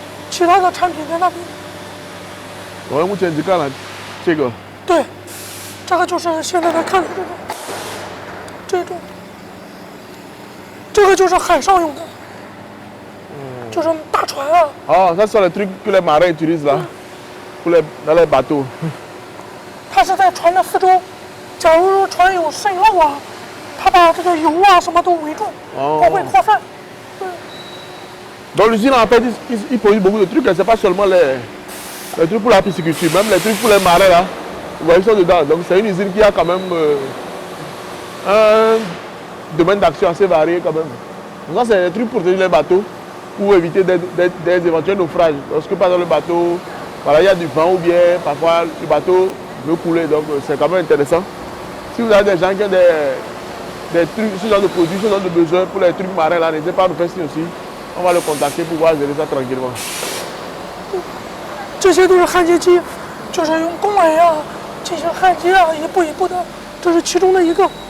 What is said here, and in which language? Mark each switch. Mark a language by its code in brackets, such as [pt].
[zh] 其他的产品在那边。我目前只看了这个。对，这个就是现在在看的这种。这个就是海上用的，就是大船啊。 [fr] Oh, ça c'est le truc que les marins utilisent là, dans les bateaux. [zh] 它是在船的四周，假如说船有渗漏啊，它把这个油啊什么都围住，不会扩散。 [fr] Dans l'usine en fait, ils produisent beaucoup de trucs, c'est pas seulement les trucs pour la pisciculture, même les trucs pour les marins là, vous voyez, ils sont dedans. Donc c'est une usine qui a quand même un domaine d'action assez varié quand même. Donc ça c'est des trucs pour tenir les bateaux, pour éviter des éventuels naufrages. Parce que par exemple le bateau, voilà, il y a du vent ou bien parfois le bateau veut couler, donc c'est quand même intéressant. Si vous avez des gens qui ont des trucs, ce genre de produits, ce genre de besoins pour les trucs marins là, n'hésitez pas à nous faire signe aussi. On va le contacter pour pouvoir gérer ça tranquillement. [zh] 这些都是焊接机，就是用工尾啊进行焊接啊，一步一步的，这是其中的一个。